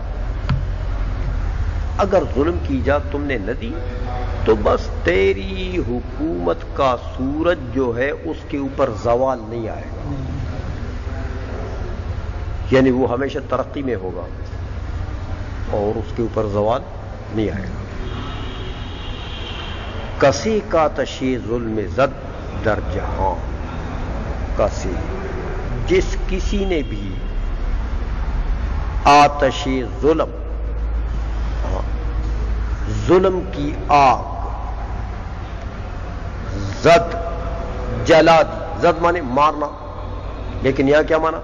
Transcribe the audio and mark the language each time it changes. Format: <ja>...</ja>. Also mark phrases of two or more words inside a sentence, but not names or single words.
<ur>اگر ظلم کی اجازت تم نے نہ دی تو بس تیری حکومت کا سورج جو ہے اس کے اوپر زوال نہیں آئے گا، یعنی وہ ہمیشہ ترقی میں ہوگا اور اس کے اوپر زوال نہیں آئے گا۔</ur> <fa>کسی کا تشی ظلم زد در جہاں،</fa> <ur>کسی جس کسی نے بھی آتش ظلم، ظلم کی آگ، زد جلا دی، زد مانے مارنا، لیکن یہاں کیا مانا؟</ur>